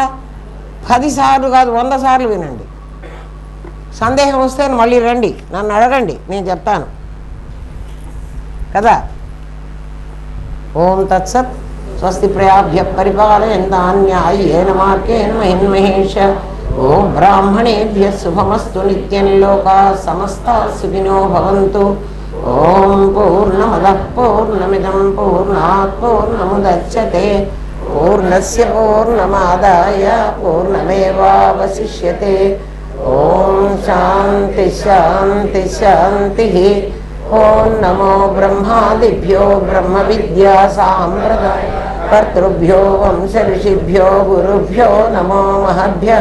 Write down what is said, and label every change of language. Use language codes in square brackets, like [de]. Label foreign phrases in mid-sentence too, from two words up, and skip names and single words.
[te] 10 సార్లు కాదు 100 సార్లు వినండి. సందేహం వస్తే మళ్ళీ రండి, నన్ను అడగండి, నేను చెప్తాను కదా. [sa] ఓం తత్సత్. స్వస్తి ప్రయాభ్య పరిపాలయంతాన్యాయేన మార్గేణ మహిన్మహేష. ఓం బ్రాహ్మణేభ్య శుభమస్తు. నిత్యం లోకా సమస్తా సుఖినో భవంతు. ఓం పూర్ణమదః పూర్ణమిదం పూర్ణాత్ పూర్ణముదచ్యతే. పూర్ణస్య పూర్ణమాదాయ పూర్ణమేవావశిష్యతే. ఓం శాంతి శాంతి శాంతి. ఓం నమో బ్రహ్మాదిభ్యో బ్రహ్మ విద్యా సాంప్రదాయ కర్తృభ్యో వంశ ఋషిభ్యో గురుభ్యో నమో మహద్భ్యః.